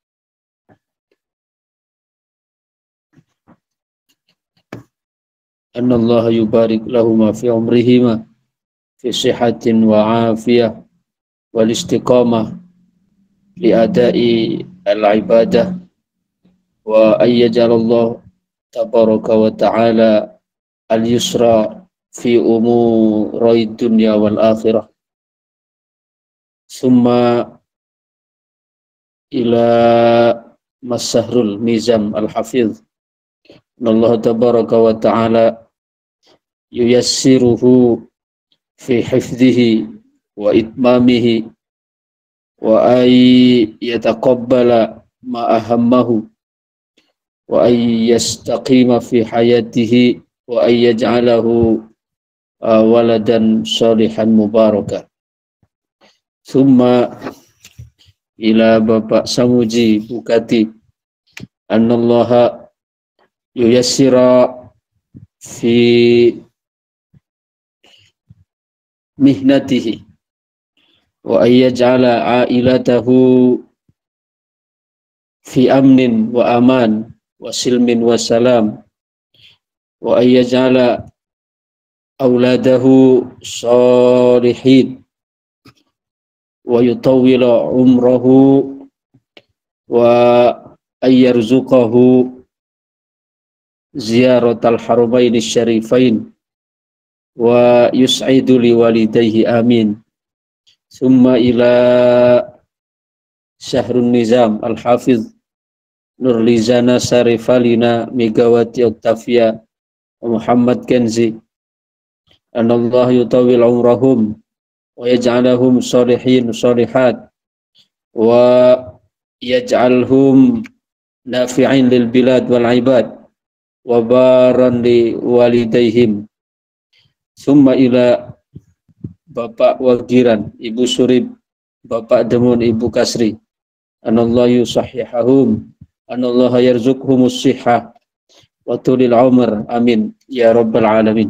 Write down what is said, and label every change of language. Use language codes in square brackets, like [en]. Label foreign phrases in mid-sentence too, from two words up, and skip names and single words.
[ar] أن الله يبارك لهما في عمرهما في صحة وعافية والاستقامة لأداء العبادة وأن يجعل الله تبارك وتعالى اليسر في أمور الدنيا والآخرة ثم إلى Masahrul Nizam الحافظ الله تبارك وتعالى ييسره في حفظه وإتمامه وأن يتقبل ما أهمه وأن يستقيم في حياته وأن يجعله ولدا صالحا مباركا. ثم إلى Bapak Samuji Bukati أن الله ييسر في مهنته وأن يجعل عائلته في أمن وأمان وسلم وسلام وأن يجعل أولاده صالحين ويطول عمره ويرزقه زيارة الحرمين الشريفين ويسعد لوالديه آمين. ثم إلى Syahrun Nizam Al-Hafiz Nurlizana Sarifalina Megawati Oktavia Muhammad Kenzi أن الله يطول عمرهم ويجعلهم صالحين صالحات ويجعلهم نافعين للبلاد والعباد وبرا لوالديهم. ثم إلى Bapak Wagiran, Ibu Surib, Bapak Demun, Ibu Kasri أن الله يصححهم أن الله يرزقهم الصحة وطول العمر آمين يا رب العالمين.